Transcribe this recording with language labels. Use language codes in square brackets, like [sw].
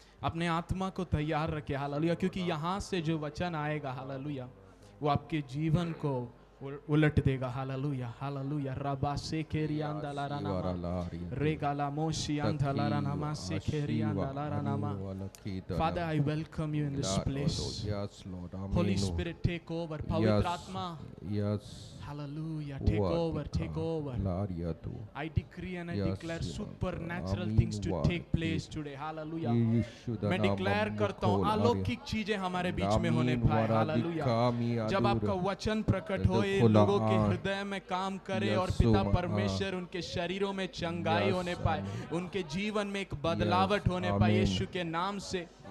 [hi] अपने आत्मा को तैयार रखें। हालेलुया, क्योंकि यहाँ से जो वचन आएगा हालेलुया वो आपके जीवन को उलट देगा। Hallelujah, hallelujah. रबा से केरियांदा लारानामा रेगाला मोशियांदा लारानामा से केरियांदा लारानामा। [en] Father, I welcome you in this place. Yes, Lord. Amen. Holy Spirit, take over. [hi] पवित्र आत्मा, [en] Yes. hallelujah, take over, take over. I decree and I declare supernatural things to take place today. Hallelujah. [hi] मैं declare करता हूँ अलौकिक चीजें हमारे बीच में होने पाए। हालेलुया। जब आपका वचन प्रकट होए, लोगों के हृदय में काम करे और पिता परमेश्वर उनके शरीरों में चंगाई होने पाए, उनके जीवन में एक बदलावट होने पाए यीशु के नाम से।